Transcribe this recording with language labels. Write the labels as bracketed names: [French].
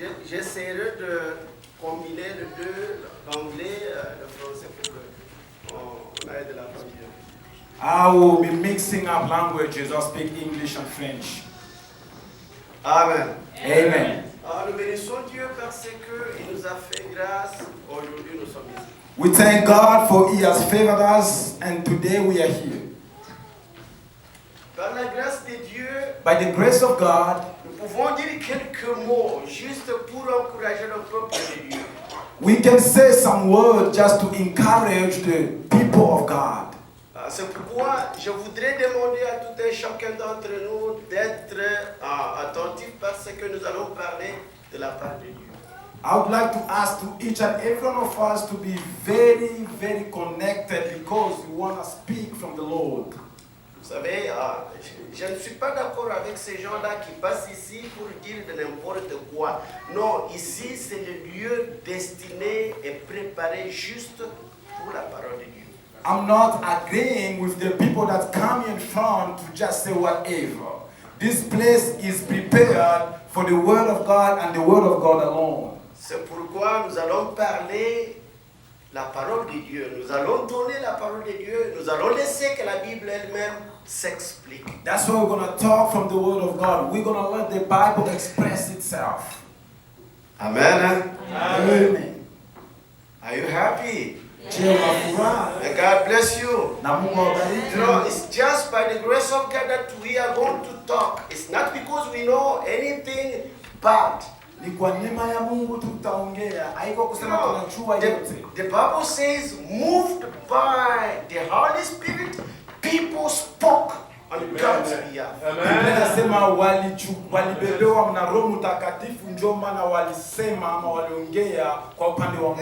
[French] J'essaierai de combiner les deux, l'anglais, le français pour qu'on aide la famille. [English] I will be mixing up languages. I'll speak English and French. Amen. Amen. [French] Nous bénissons Dieu parce qu'il nous a fait grâce. Aujourd'hui, nous sommes ici. [English] We thank God for He has favored us, and today we are here. [French] Par la grâce de Dieu, [English] By the grace of God, [French] nous pouvons dire quelques mots juste pour encourager le peuple de Dieu. [English] we can say some words just to encourage the people of God. [French] C'est pourquoi je voudrais demander à tout un chacun d'entre nous d'être attentif parce que nous allons parler de la part de Dieu. [English] I would like to ask to each and every one of us to be very, very connected because we want to speak from the Lord. [French] Vous savez, je ne suis pas d'accord avec ces gens-là qui passent ici pour dire de n'importe quoi. Non, ici c'est le lieu destiné et préparé juste pour la parole de Dieu. [English] I'm not agreeing with the people that come in front to just say whatever. This place is prepared for the Word of God and the Word of God alone. [French] C'est pourquoi nous allons parler la parole de Dieu. Nous allons donner la parole de Dieu. Nous allons laisser que la Bible elle-même s'explique. [English] That's why we're going to talk from the Word of God. We're going to let the Bible express itself. Amen. Amen. Are you happy? Yeah. And God bless you. You know, You it's just by the grace of God that we are going to talk. It's not because we know anything bad. [Swahili] Ni kwa neema ya Mungu tutaongea. Haiko kusema tunajua yote. [English] The Bible says, moved by the Holy Spirit, people spoke on God's behalf. [Swahili] Biblia inasema walibebewa na Roho Mtakatifu ndio maana walisema ama waliongea kwa upande wa